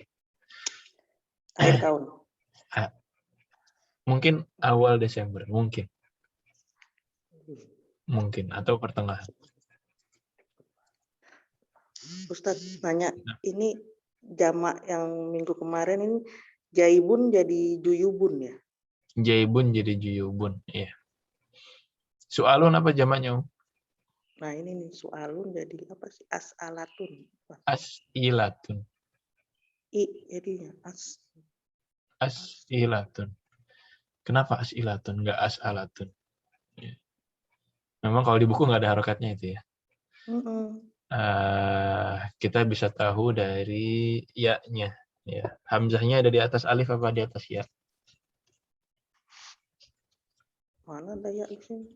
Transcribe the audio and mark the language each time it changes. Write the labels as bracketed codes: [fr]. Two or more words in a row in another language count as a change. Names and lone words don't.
[id] Akhir tahun. Mungkin awal Desember, mungkin atau pertengahan. Ustadz nanya, ini jamak yang minggu kemarin ini jaibun jadi juyubun ya? Jaibun jadi juyubun, iya. Soalun apa jamaknya? Nah ini nih soalun jadi apa sih? As'alatun. As'ilatun. Jadinya As'ilatun. Kenapa as'ilatun, nggak as'alatun? Ya. Memang kalau di buku nggak ada harokatnya itu ya. Kita bisa tahu dari ya-nya. Ya. Hamzahnya ada di atas alif apa di atas ya? Mana ada ya di sini?